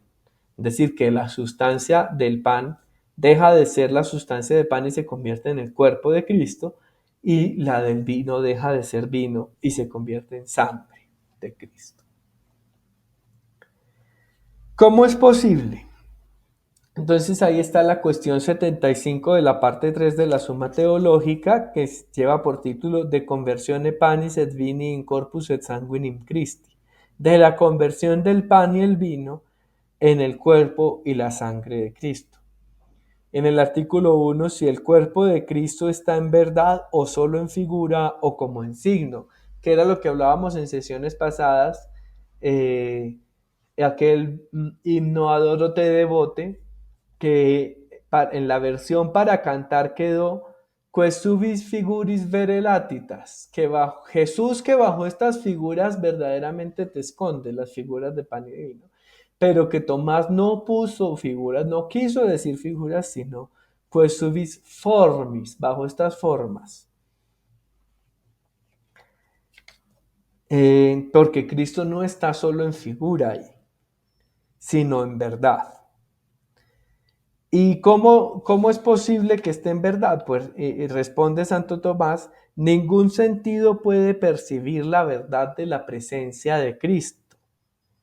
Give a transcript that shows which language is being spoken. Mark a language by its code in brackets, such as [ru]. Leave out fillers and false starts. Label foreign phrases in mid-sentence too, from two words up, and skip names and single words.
[es] Es decir, que la sustancia del pan deja de ser la sustancia de pan y se convierte en el cuerpo de Cristo, y la del vino deja de ser vino y se convierte en sangre de Cristo. ¿Cómo es posible? Entonces ahí está la cuestión 75 de la parte 3 de la Suma Teológica, que lleva por título [la] De conversione panis et vini in corpus et sanguinim Christi, [es] de la conversión del pan y el vino en el cuerpo y la sangre de Cristo. En el artículo 1, si el cuerpo de Cristo está en verdad o solo en figura o como en signo, que era lo que hablábamos en sesiones pasadas, aquel himno Adoro te devote, que en la versión para cantar quedó [la] Quae subis figuris vere latitas, [es] que Jesús que bajo estas figuras verdaderamente te esconde, las figuras de pan y vino, pero que Tomás no puso figuras, no quiso decir figuras, sino [la] Quae subis formis, [es] bajo estas formas. Porque Cristo no está solo en figura ahí, sino en verdad. ¿Y cómo es posible que esté en verdad? Pues responde Santo Tomás, ningún sentido puede percibir la verdad de la presencia de Cristo.